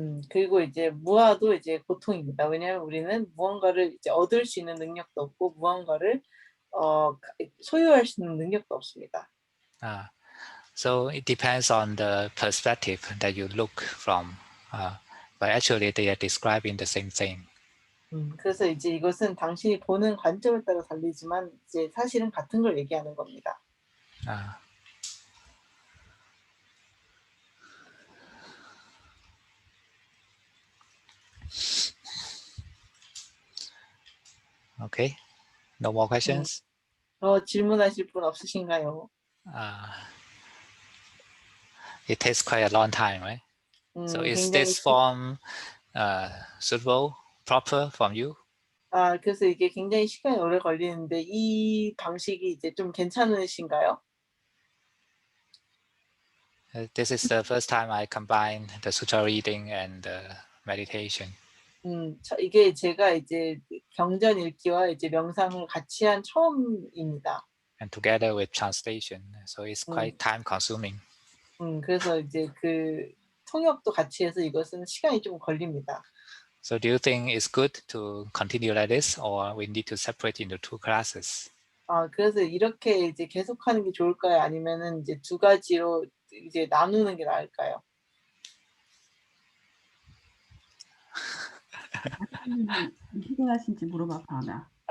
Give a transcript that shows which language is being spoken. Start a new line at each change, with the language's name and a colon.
Korean: 그리고 이제 무아도 이제 고통입니다. 왜냐하면 우리는 무언가를 이제 얻을 수 있는 능력도 없고 무언가를 소유할 수 있는 능력도 없습니다.
English: So it depends on the perspective that you look from, but actually they are describing the same thing.
Korean: 그래서 이제 이것은 당신이 보는 관점에 따라 달리지만 이제 사실은 같은 걸 얘기하는 겁니다.
English: Okay, no more questions?
Korean: 질문하실 분 없으신가요?
English: It takes quite a long time, right? So is this form suitable, proper from you?
Korean: 그래서 이게 굉장히 시간이 오래 걸리는데 이 방식이 이제 좀 괜찮으신가요?
English: This is the first time I combine the Sutta reading and meditation.
Korean: 이게 제가 이제 경전 읽기와 이제 명상을 같이 한 처음입니다.
English: And together with translation, so it's quite time consuming.
Korean: 그래서 이제 그 통역도 같이 해서 이것은 시간이 좀 걸립니다.
English: So do you think it's good to continue like this, or we need to separate into 2 classes?
Korean: 그래서 이렇게 이제 계속하는 게 좋을까요? 아니면은 이제 2가지로 이제 나누는 게 나을까요? 피곤하신지 물어봐 봐나.